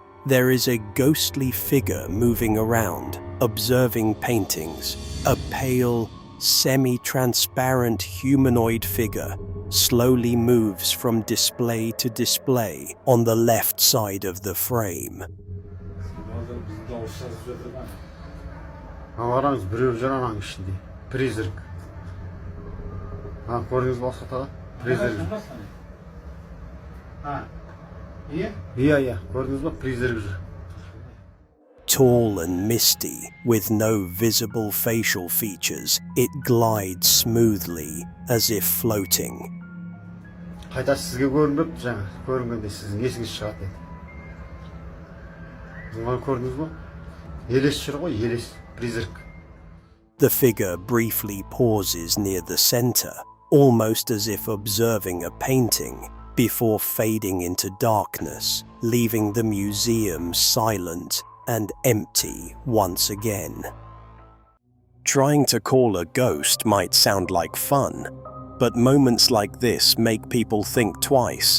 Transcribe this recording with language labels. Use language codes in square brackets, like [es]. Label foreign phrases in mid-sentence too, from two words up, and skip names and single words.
[en] There is a ghostly figure moving around, observing paintings. A pale, semi-transparent humanoid figure slowly moves from display to display on the left side of the frame. [kk] Қараңыз, біреу жүр ананың ішінде. Призрак. Көрдіңіз бе осы тағы? Призрак. Иә, көрдіңіз бе? Призрак жүр. [en] Tall and misty, with no visible facial features, it glides smoothly, as if floating. [kk] Қайта сізге көрінбепті жаңа. Көрінгенде сіздің есіңіз шығады деді. Оны көрдіңіз бе? Елес жүр ғой, елес. Призрак. [en] The figure briefly pauses near the center, almost as if observing a painting, before fading into darkness, leaving the museum silent and empty once again. Trying to call a ghost might sound like fun, but moments like this make people think twice.